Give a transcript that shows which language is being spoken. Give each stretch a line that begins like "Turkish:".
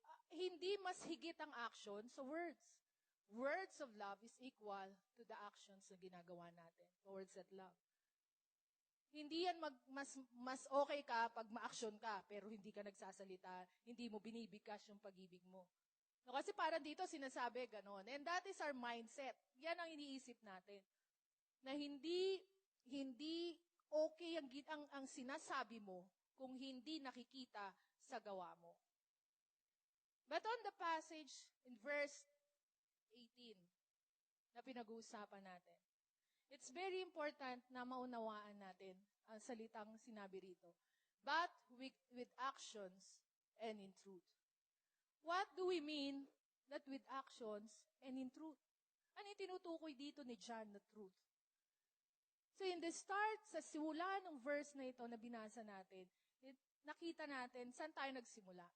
Filipino: Hindi mas higit ang action sa words.
English: Words of love is equal to the actions
Filipino: na ginagawa natin
English: towards that love.
Filipino: Hindi yan mas okay ka pag ma-action ka, pero hindi ka nagsasalita, hindi mo binibigkas yung pag-ibig mo. No, kasi parang dito sinasabi ganon.
English: And that is our mindset.
Filipino: Yan ang iniisip natin. Na hindi okay ang sinasabi mo kung hindi nakikita sa gawa mo.
English: But on the passage in verse 18
Filipino: na pinag-uusapan natin,
English: it's very important
Filipino: na maunawaan natin ang salitang sinabi rito.
English: But with actions and in truth. What do we mean that with actions and in truth?
Filipino: Ano yung tinutukoy dito ni John na truth?
English: So in the start,
Filipino: sa simula ng verse na ito na binasa natin, nakita natin saan tayo nagsimula?